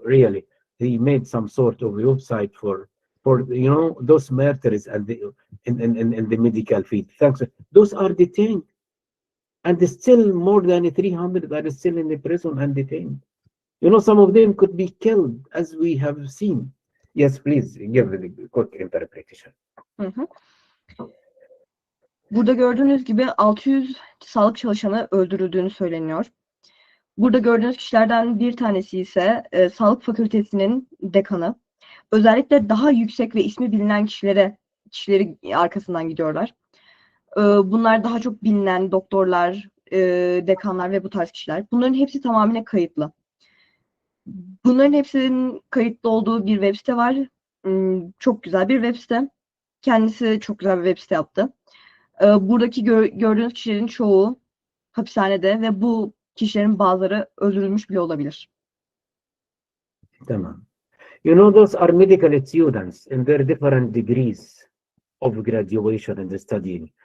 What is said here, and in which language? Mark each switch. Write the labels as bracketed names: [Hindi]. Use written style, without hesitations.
[English] Really, he made some sort of website for those martyrs and in the medical field. Thanks. Those are detained, and still more than 300 are still in the prison and detained. Some of them could be killed, as we have seen. Yes, please give the quick interpretation. Hı hı. [Turkish] Burada gördüğünüz gibi 600 sağlık çalışanı öldürüldüğünü söyleniyor. Burada gördüğünüz kişilerden bir tanesi ise Sağlık Fakültesinin dekanı. Özellikle daha yüksek ve ismi bilinen kişileri arkasından gidiyorlar. Bunlar daha çok bilinen doktorlar, dekanlar ve bu tarz kişiler. Bunların hepsi tamamıyla kayıtlı. Bunların hepsinin kayıtlı olduğu bir web site var. Çok güzel bir web site. Kendisi çok güzel bir web site yaptı. Buradaki gördüğünüz kişilerin çoğu hapishanede ve bu kişilerin bazıları öldürülmüş bile olabilir. Tamam. [English] Those are medical students in their different degrees of graduation and studying.